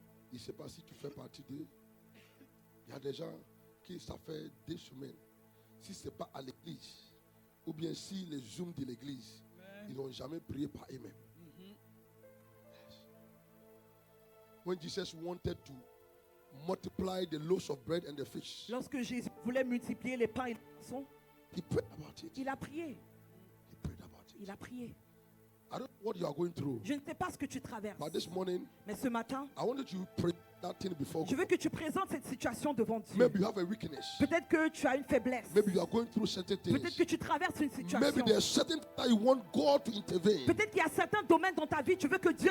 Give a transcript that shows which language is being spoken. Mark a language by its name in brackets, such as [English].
[French] Je ne sais pas si tu fais partie d'eux. Il y a des gens qui, ça fait des semaines, si ce n'est pas à l'église, ou bien si les zooms de l'église, ils n'ont jamais prié par eux-mêmes. [English] Yes. When Jesus wanted to multiply the loaves of bread and the fish, [French] Lorsque Jésus voulait multiplier les pains et les poissons, [English] he prayed about it. [French] il a prié. [English] He prayed about it. [French] Il a prié. [English] I don't know what you are going through, [French] Je ne sais pas ce que tu traverses. [English] but this morning, [French] Mais ce matin, [English] I wanted you to pray that thing before [French] je veux [English] God. [French] que tu présentes cette situation devant Dieu. [English] Maybe you have a weakness. [French] Peut-être que tu as une faiblesse. [English] Maybe you are going through certain [French] Peut-être [English] things. [French] que tu traverses une [English] Maybe [French] situation. [English] there's certain things that you want God to intervene. [French] Peut-être qu'il y a certains domaines dans ta vie, tu veux que Dieu